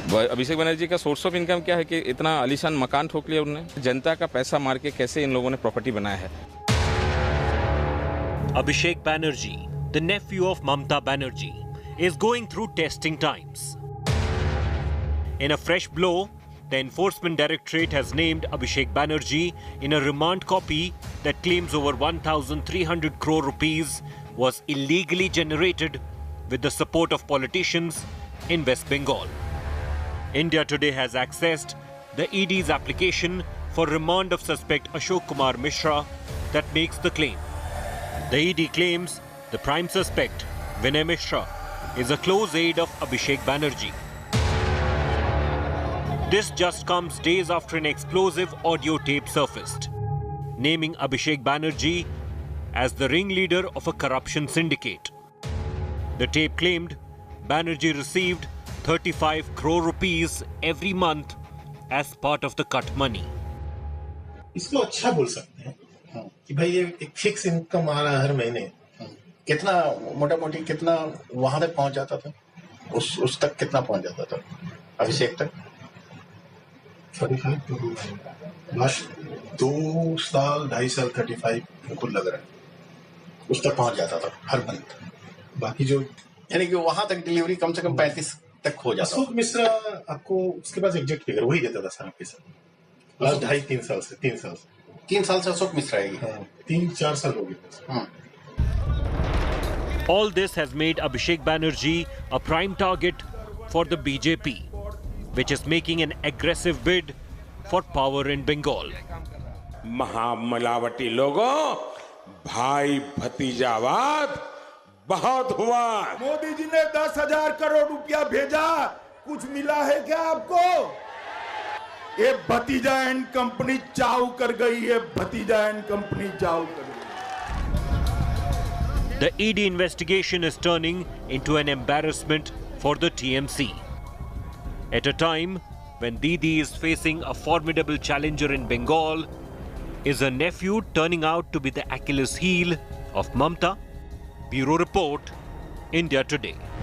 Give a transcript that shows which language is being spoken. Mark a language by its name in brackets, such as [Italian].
[Hindi] अभिषेक बनर्जी का source of income क्या है कि इतना आलीशान मकान ठोक लिया उन्होंने, जनता का पैसा मार के कैसे इन लोगों ने प्रॉपर्टी बनाया है. [English] Abhishek Banerjee, the nephew of Mamata Banerjee, is going through testing times. In a fresh blow, the Enforcement Directorate has named Abhishek Banerjee in a remand copy that claims over 1,300 crore rupees was illegally generated with the support of politicians in West Bengal. India Today has accessed the ED's application for remand of suspect Ashok Kumar Mishra that makes the claim. The ED claims the prime suspect, Vinay Mishra, is a close aide of Abhishek Banerjee. This just comes days after an explosive audio tape surfaced, naming Abhishek Banerjee as the ringleader of a corruption syndicate. The tape claimed Banerjee received 35 crore rupees every month as part of the cut money. [Hindi] इसको अच्छा बोल सकते हैं कि भाई ये एक fix income आ रहा है हर महीने, कितना मोटा मोटी कितना वहां तक पहुंच जाता था, उस तक कितना पहुंच जाता था अभिषेक तक 35 लास्ट 2 साल 2.5 साल 35 मुझको लग रहा है उस तक पहुंच जाता था हर मंथ. बाकी जो यानी कि वहां तक डिलीवरी कम से कम 35 तक हो जाता. अशोक मिश्रा आपको उसके पास एग्जैक्ट फिगर वही देता था सारा पैसा लास्ट 2.5-3 साल से 3 साल से अशोक मिश्रा है. 3-4 साल हो गए. [English] All this has made Abhishek Banerjee a prime target for the BJP, which is making an aggressive bid for power in Bengal. [Hindi] महामिलावटी लोगों, भाई भतीजावाद बहुत हुआ. मोदी जी ने 10,000 करोड़ रुपया भेजा, कुछ मिला है क्या आपको? ये भतीजा एंड कंपनी चाव कर गई है. भतीजा एंड कंपनी चाव कर गई. [English] The ED investigation is turning into an embarrassment for the TMC. At a time when Didi is facing a formidable challenger in Bengal, is her nephew turning out to be the Achilles heel of Mamata? Bureau Report, India Today.